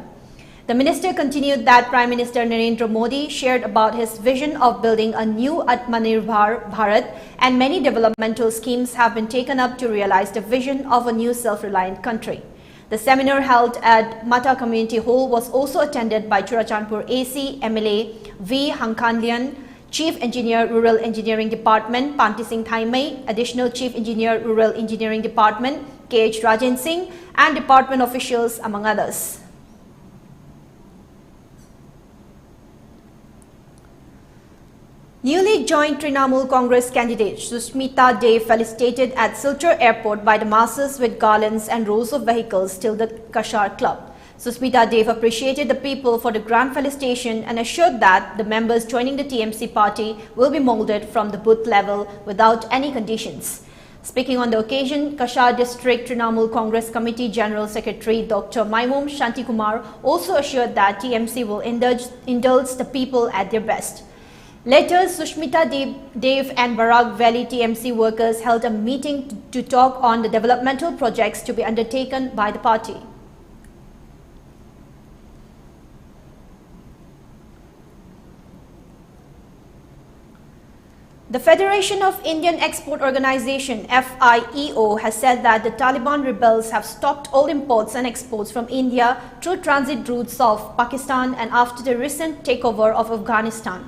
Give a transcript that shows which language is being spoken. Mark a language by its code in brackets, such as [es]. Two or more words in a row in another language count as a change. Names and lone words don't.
[en] The minister continued that Prime Minister Narendra Modi shared about his vision of building a new Atmanirbhar Bharat, and many developmental schemes have been taken up to realize the vision of a new self-reliant country. The seminar held at Mata Community Hall was also attended by Churachandpur AC MLA V. Hankanlian, Chief Engineer Rural Engineering Department Panti Singh Thaimei, Additional Chief Engineer Rural Engineering Department KH Rajan Singh, and department officials among others. Newly joined Trinamool Congress candidate Sushmita De felicitated at Silchar Airport by the masses with garlands and rows of vehicles till the Kashar Club. Susmita Dev appreciated the people for the grand felicitation and assured that the members joining the TMC party will be molded from the booth level without any conditions. Speaking on the occasion, Kashar District Trinamool Congress Committee General Secretary Dr. Maimum Shantikumar also assured that TMC will indulge the people at their best. Later, Sushmita Dev and Barak Valley TMC workers held a meeting to talk on the developmental projects to be undertaken by the party. The Federation of Indian Export Organization FIEO has said that the Taliban rebels have stopped all imports and exports from India through transit routes of Pakistan and after the recent takeover of Afghanistan.